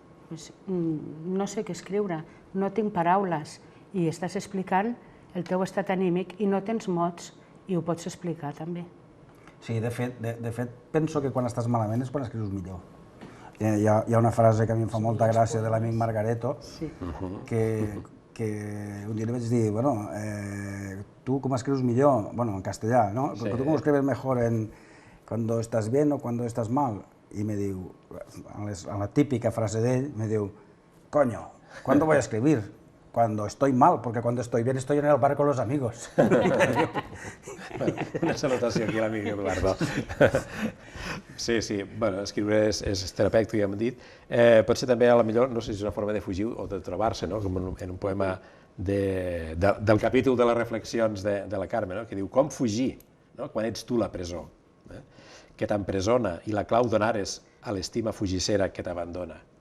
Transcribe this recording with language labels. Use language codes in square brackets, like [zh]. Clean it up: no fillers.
[ca] No sé què escriure, no tinc paraules, i estàs explicant el teu estat anímic i no tens mots, i ho pots explicar també. Sí, de fet, penso que quan estàs malament és quan escrius millor. Hi ha una frase que a mi em fa molta gràcia de l'amic Margareto, que un dia li vaig dir, bueno, tu com escrius millor, bueno, en castellà, ¿no? Tu com [es] escribes mejor cuando estás bien o cuando estás mal. [ca] I me diu, en la típica frase d'ell, me diu, [es] coño, ¿cuándo voy a escribir? Cuando estoy mal, porque cuando estoy bien estoy en el bar con los amigos. [ca] Una salutació aquí a l'amic Eduardo. Sí, bueno, escriure és terapèutic, ja hem dit. Potser també, a la millor, no sé si és una forma de fugir o de trobar-se, com en un poema del capítol de les reflexions de la Carme, que diu com fugir quan ets tu la presó, que t'empresona i la clau donares a l'estima fugissera que t'abandona.